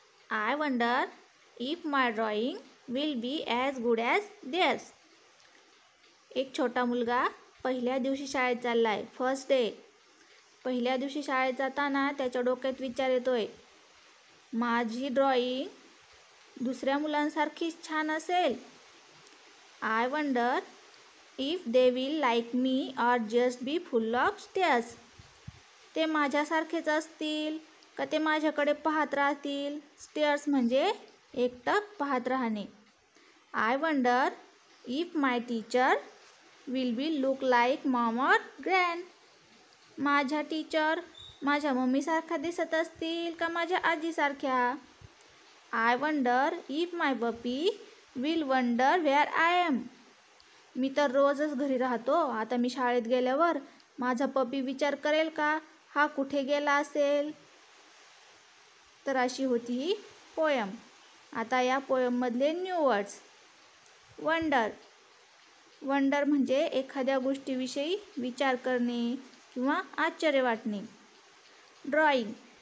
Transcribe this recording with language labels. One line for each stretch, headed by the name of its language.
English: I wonder if my drawing will be as good as theirs.
Marathi: एक छोटा मुलगा पहिल्या दिवशी शाळेत चाललाय.
English: First day.
Marathi: पहिल्या दिवशी शाळेत जाताना त्याच्या डोक्यात विचार येतोय, माझी ड्रॉइंग दुसऱ्या मुलांसारखीच छान असेल.
English: I wonder if they will like me or just be full of stares.
Marathi: ते माझ्यासारखेच असतील का ते माझ्याकडे पाहत राहतील. स्टेअर्स म्हणजे एकटक पाहत राहणे.
English: I wonder if my teacher will be look like mom or grand.
Marathi: माझ्या टीचर माझ्या मम्मीसारख्या दिसत असतील का माझ्या आजीसारख्या.
English: I wonder if my puppy will wonder where I am.
Marathi: मी तर रोजच घरी राहतो. आता मी शाळेत गेल्यावर माझा पपी विचार करेल का हा कुठे गेला असेल. तर अशी होती ही पोयम. आता या पोयममधले न्यू वर्ड्स. वंडर. वंडर म्हणजे एखाद्या गोष्टीविषयी विचार करणे किंवा आश्चर्य वाटणे. ड्रॉइंग.